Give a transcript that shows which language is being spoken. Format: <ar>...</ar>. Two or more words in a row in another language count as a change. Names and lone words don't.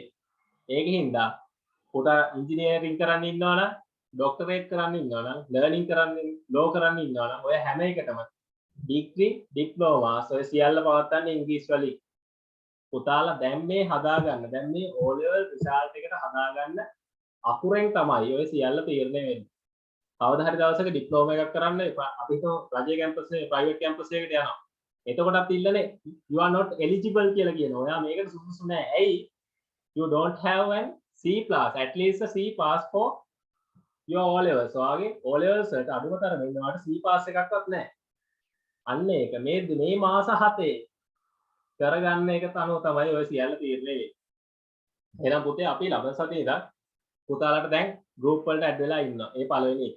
<si>ඒකින්ද පුතා ඉංජිනේරින් කරන්න ඉන්නවනම් ડોක්ටරේට් කරන්න ඉන්නවනම් ලර්නින් කරන්න ලෝ කරන්න ඉන්නවනම් ඔය හැම එකටම ඩිග්‍රී ඩිප්ලෝමාස් ඔය සියල්ල පවත්වන්නේ ඉංග්‍රීසි වලින්. පුතාලා දැන් මේ හදාගන්න දැන් මේ O level රිසල්ට් එකට හදාගන්න අකුරෙන් තමයි ඔය සියල්ල තීරණය වෙන්නේ. කවදා හරි දවසක ඩිප්ලෝමා එකක් කරන්න අපි හිතමු රජයේ කැම්පස් එකේ ප්‍රයිවට් කැම්පස් එකකට යනවා. එතකොටත් ඉල්ලනේ</si> <en>you are not eligible</en> <si>කියලා කියනවා. ඔයා මේකට සුදුසු නෑ. ඇයි?</si> <en>You don't have an C+ at least a C pass for your O levels.</en> <si>ඔයාගේ O levels වලට අඩුම තරමේ ඉන්නවට C pass එකක්වත් නෑ. අන්න ඒක මේ මාස 7 කරගන්න එක තනුව තමයි ඔය සියල්ල තීරණය වෙන්නේ. එහෙනම් පුතේ අපි ලබන සතියේ ඉඳන් පුතාලට දැන් ගෲප් වලට ඇඩ් වෙලා ඉන්නවා. ඒ පළවෙනි එක.</si>